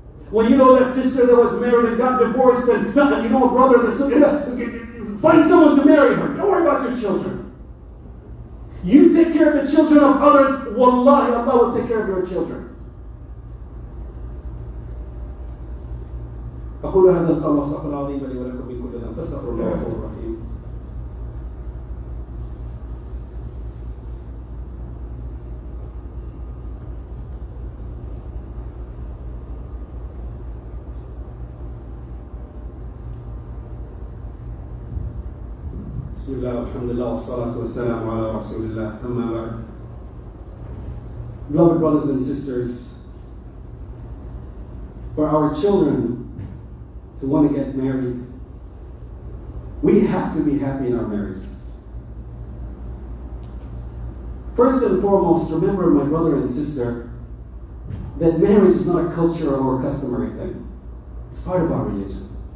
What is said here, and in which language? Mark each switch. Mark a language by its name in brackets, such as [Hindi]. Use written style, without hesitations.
[English] When you know that sister that was married and got divorced and you know a brother that's find someone to marry her. Don't worry about your children. You take care of the children of others, wallahi, Allah will take care of your children. [Arabic] أقول هذا القول واستغفر الله لي ولكم من كل ذنب فاستغفروا الله الغفور الرحيم. بسم الله والحمد لله والصلاة والسلام على رسول الله أما بعد. [English] Beloved brothers and sisters, for our children to want to get married, we have to be happy in our marriages. First and foremost, remember, my brother and sister, that marriage is not a culture or a customary thing. It's part of our religion.